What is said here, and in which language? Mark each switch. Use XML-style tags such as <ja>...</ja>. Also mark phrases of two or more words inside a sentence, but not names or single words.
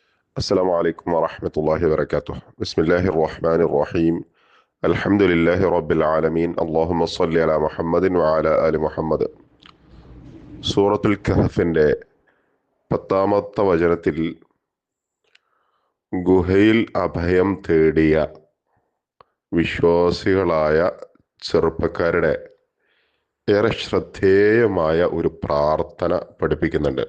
<ar>السلام عليكم ورحمة الله وبركاته. بسم الله الرحمن الرحيم. الحمد لله رب العالمين. اللهم صل على محمد وعلى آل محمد.</ar> <ml>സൂറത്തുൽ കഹഫിന്റെ 10-ാമത്തെ വചനത്തിൽ ഗുഹയിൽ അഭയം തേടിയ വിശ്വാസികളായ ചെറുപ്പക്കാരുടെ ഏറെ ശ്രദ്ധേയമായ ഒരു പ്രാർത്ഥന പഠിപ്പിക്കുന്നുണ്ട്.</ml>